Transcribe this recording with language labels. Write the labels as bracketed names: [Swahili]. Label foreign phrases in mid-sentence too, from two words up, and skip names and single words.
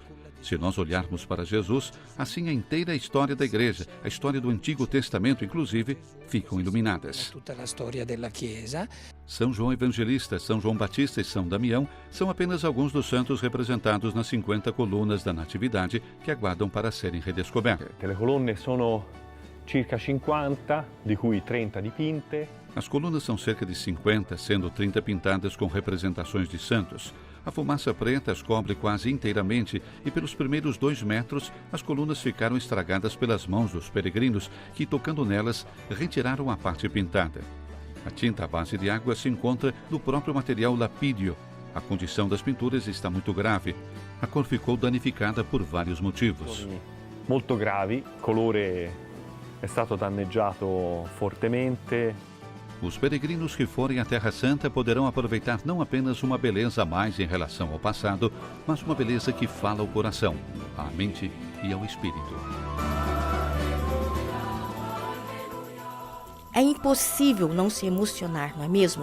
[Portuguese] Se nós olharmos para Jesus, assim a inteira história da Igreja, a história do Antigo Testamento, inclusive, ficam iluminadas. São João Evangelista, São João Batista e São Damião são apenas alguns dos santos representados nas 50 colunas da Natividade que aguardam para serem redescobertas. [Italian] Le colonne sono circa 50, di cui 30 dipinte. [Portuguese] As colunas são cerca de 50, sendo 30 pintadas com representações de santos. A fumaça preta as cobre quase inteiramente e pelos primeiros 2 metros as colunas ficaram estragadas pelas mãos dos peregrinos que, tocando nelas, retiraram a parte pintada. A tinta à base de água se encontra no próprio material lapídio. A condição das pinturas está muito grave. A cor ficou danificada por vários motivos. [Italian] Molto gravi, colore è stato danneggiato fortemente. [Portuguese] Os peregrinos que forem à Terra Santa poderão aproveitar não apenas uma beleza a mais em relação ao passado, mas uma beleza que fala ao coração, à mente e ao espírito. É impossível não se emocionar, não é mesmo?